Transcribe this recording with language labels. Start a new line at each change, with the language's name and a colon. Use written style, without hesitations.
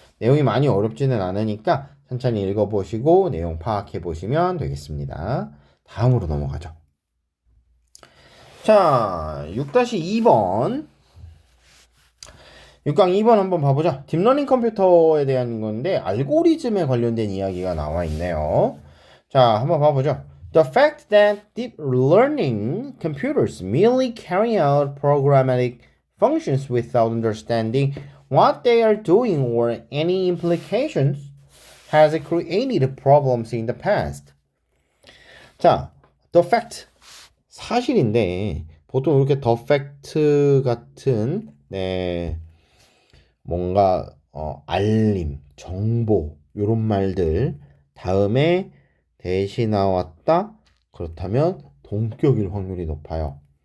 Korean: 내용이 많이 어렵지는 않으니까 천천히 읽어보시고 내용 파악해보시면 되겠습니다. 다음으로 넘어가죠. 자, 6-2번 6강 2번 한번 봐보자. 딥러닝 컴퓨터에 대한 건데 알고리즘에 관련된 이야기가 나와 있네요. 자, 한번 봐보죠.
English: The fact that deep learning computers merely carry out programmatic functions without understanding what they are doing or any implications has created problems in the past.
Korean: 자, the fact 사실인데 보통 이렇게 the fact 같은 뭔가 알림, 정보 이런 말들 다음에 대시 나왔다 그렇다면 동격일 확률이 높아요.